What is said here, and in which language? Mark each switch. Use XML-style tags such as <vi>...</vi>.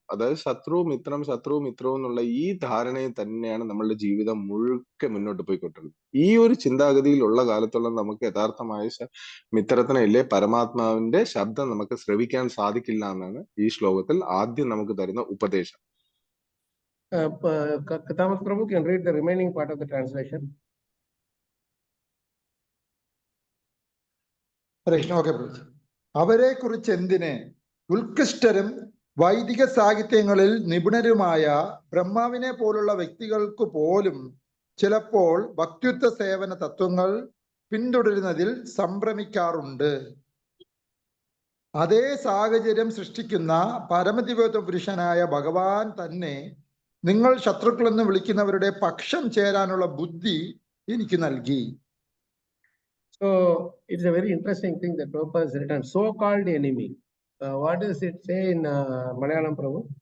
<ml>അതായത് ശത്രു മിത്രം എന്നുള്ള ഈ ധാരണയിൽ തന്നെയാണ് നമ്മളുടെ ജീവിതം മുഴുക്കെ മുന്നോട്ട് പോയിക്കൊണ്ടിരുന്നത്. ഈ ഒരു ചിന്താഗതിയിലുള്ള കാലത്തോളം നമുക്ക് യഥാർത്ഥമായ മിത്രത്തിനെ ഇല്ലേ പരമാത്മാവിന്റെ ശബ്ദം നമുക്ക് ശ്രവിക്കാൻ സാധിക്കില്ല എന്നാണ് ഈ ശ്ലോകത്തിൽ ആദ്യം നമുക്ക് തരുന്ന ഉപദേശം.</ml> <en>Katamath Prabhu can read the remaining part of the translation.</en> <ml>അവരെ കുറിച്ച് എന്തിന്? ഉത്കൃഷ്ടരും വൈദിക സാഹിത്യങ്ങളിൽ നിപുണരുമായ ബ്രഹ്മാവിനെ പോലുള്ള വ്യക്തികൾക്ക് പോലും ചിലപ്പോൾ ഭക്തിത്വ സേവന തത്വങ്ങൾ പിന്തുടരുന്നതിൽ സംഭ്രമിക്കാറുണ്ട്. അതേ സാഹചര്യം സൃഷ്ടിക്കുന്ന പരമദിവ്യ പുരുഷനായ ഭഗവാൻ തന്നെ നിങ്ങൾ ശത്രുക്കളെന്ന് വിളിക്കുന്നവരുടെ പക്ഷം ചേരാനുള്ള ബുദ്ധി എനിക്ക് നൽകി.</ml> <en>So it's a very interesting thing that Prabhupada has written, so-called enemy. What does it say in Malayalam, Prabhu?</en>